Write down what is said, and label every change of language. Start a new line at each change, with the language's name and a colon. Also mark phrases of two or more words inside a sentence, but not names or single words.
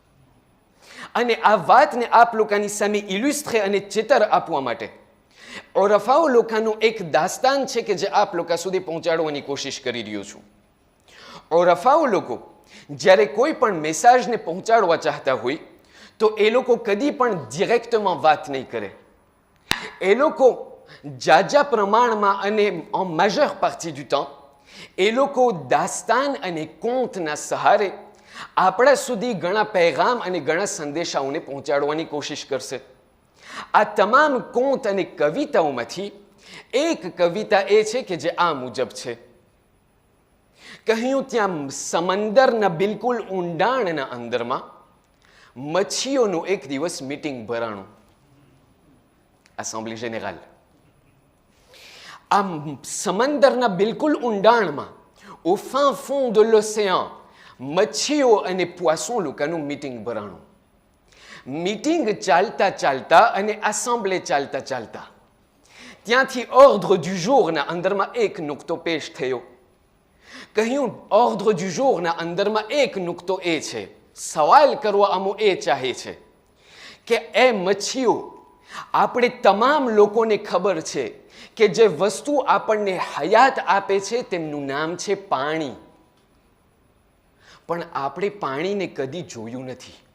Gujarati: અને આ વાતને આપ લોકોની સામે ઇલ્યુસ્ટ્રે અને ચિત્ર આપવા માટે ઓરફાઓ લોકોનું એક દાસ્તાન છે કે જે આપ લોકો સુધી પહોંચાડવાની કોશિશ કરી રહ્યો છું. ઓરફાઓ લોકો જ્યારે કોઈ પણ મેસેજને પહોંચાડવા ચાહતા હોય તો એ લોકો કદી પણ ડિરેક્ટમાં વાત નહીં કરે. એ લોકો જાજા પ્રમાણમાં અને
French: en majeure partie du temps
Gujarati: એ લોકો દાસ્તાન અને કોંતના સહારે આપણા સુધી ઘણા પૈગામ અને ઘણા સંદેશાઓને પહોંચાડવાની કોશિશ કરશે. આ તમામ કોંત અને કવિતાઓમાંથી એક કવિતા એ છે કે જે આ મુજબ છે: કહ્યું ત્યાં સમંદરના બિલકુલ ઊંડાણના અંદરમાં મચ્છીઓનું એક દિવસ મીટિંગ ભરાણું.
French: assemblée générale.
Gujarati: આ સમંદરના બિલકુલ ઊંડાણમાં,
French: au fin fond de l'océan,
Gujarati: મચ્છીઓ અને પોisson લોકોનું મીટિંગ ભરાણું. મીટિંગ ચાલતા ચાલતા અને એસેમ્બલી ચાલતા ચાલતા ત્યાંથી
French: ordre du jour
Gujarati: ના અંદરમાં એક નુકતો પેશ થયો. કહ્યું
French: ordre du jour
Gujarati: ના અંદરમાં એક નુકતો એ છે, સવાલ કરવા આમો એ ચાહે છે કે એ મચ્છીઓ, આપણે તમામ લોકોને ખબર છે કે જે વસ્તુ આપણને હયાત આપે છે તેમનું નામ છે પાણી, પણ આપણે પાણીને કદી જોયું નથી.